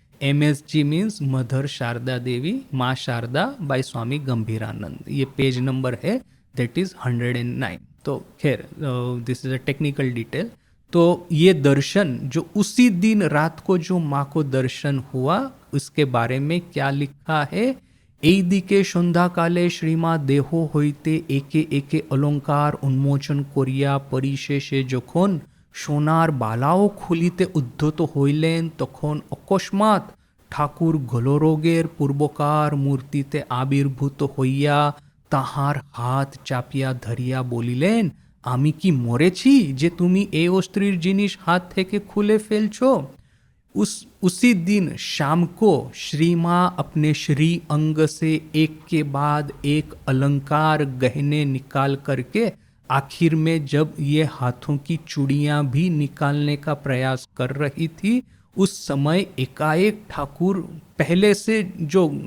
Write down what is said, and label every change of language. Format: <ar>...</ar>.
<hi>MSG means mother Sharda देवी, माँ Sharda bye स्वामी गंभीरानंद। ये page number है,</hi> <en>That is 109।</en> <hi>तो खैर</hi> <en>This is a technical detail.</en> <hi>तो ये दर्शन जो उसी दिन रात को जो माँ को दर्शन हुआ, उसके बारे में क्या लिखा है?</hi> <bn>এই দিকে সন্ধ্যাকালে শ্রীমা দেহ হইতে একে একে অলঙ্কার উন্মোচন করিয়া পরিশেষে যখন সোনার বালাও খুলিতে উদ্ধত হইলেন, তখন অকস্মাৎ ঠাকুর গোলরোগের পূর্বকার মূর্তিতে আবির্ভূত হইয়া তাহার হাত চাপিয়া ধরিয়া বলিলেন, আমি কি মরেছি যে তুমি এই অস্ত্রীর জিনিস হাত থেকে খুলে ফেলছো?</bn> <hi>उसी दिन शाम को श्री माँ अपने श्री अंग से एक के बाद एक अलंकार गहने निकाल करके आखिर में जब ये हाथों की चूड़ियाँ भी निकालने का प्रयास कर रही थी, उस समय एकाएक ठाकुर, पहले से जो</hi>